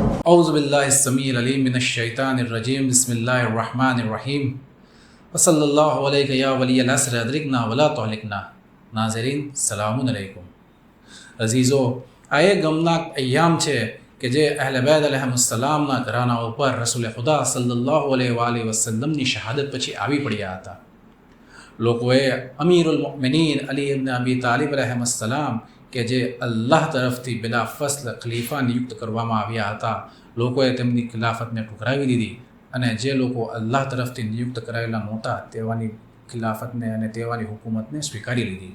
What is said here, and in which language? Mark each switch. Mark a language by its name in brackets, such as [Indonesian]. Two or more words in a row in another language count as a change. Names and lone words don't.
[Arabic] أعوذ بالله السميع العليم من الشيطان الرجيم بسم الله الرحمن الرحيم وصلى الله عليك يا ولي العصر أدركنا ولا تهلكنا. ناظرين سلام عليكم. [Gujarati] अजीज़ो, આ એ ગમનાક અય્યામ છે કે જે અહલે બેત અલૈહિસ્સલામના ઘરાના ઉપર રસૂલ ખુદા [Arabic] صلى الله عليه وسلم [Gujarati] શહાદત પછી આવી પડ્યા હતા. લોકોએ [Arabic] أمير المؤمنين [Gujarati] અલી ઇબ્ન અબી તાલિબ અલૈહિસ્સલામ કે જે અલ્લાહ તરફથી [Arabic] بلا فصل [Gujarati] ખલીફા નિયુક્ત કરવામાં આવ્યા હતા, લોકોએ તેમની ખિલાફતને ઠુકરાવી દીધી અને જે લોકો અલ્લાહ તરફથી નિયુક્ત કરાયેલા નહોતા તેવાની ખિલાફતને અને તેવાની હુકુમતને સ્વીકારી લીધી.